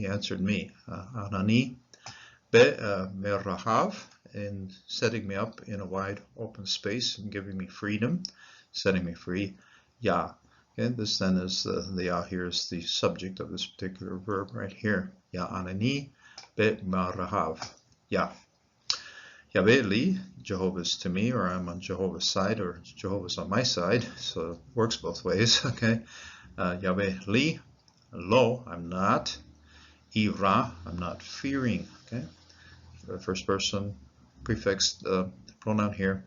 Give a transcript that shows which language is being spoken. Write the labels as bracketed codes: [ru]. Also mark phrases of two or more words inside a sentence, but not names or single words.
[en] Okay, he answered me. [he] ענני מרחב, [en] in setting me up in a wide open space and giving me freedom, setting me free. Ya. Okay, this then is the ya here is the subject of this particular verb right here. [he] יה ענני מרחב יה. יהוה לי, [en] Jehovah is to me, or I'm on Jehovah's side, or Jehovah's on my side, so it works both ways. Okay, [he] יהוה לי לא, [en] I'm not. Ira, I'm not fearing. Okay, first person prefix pronoun here.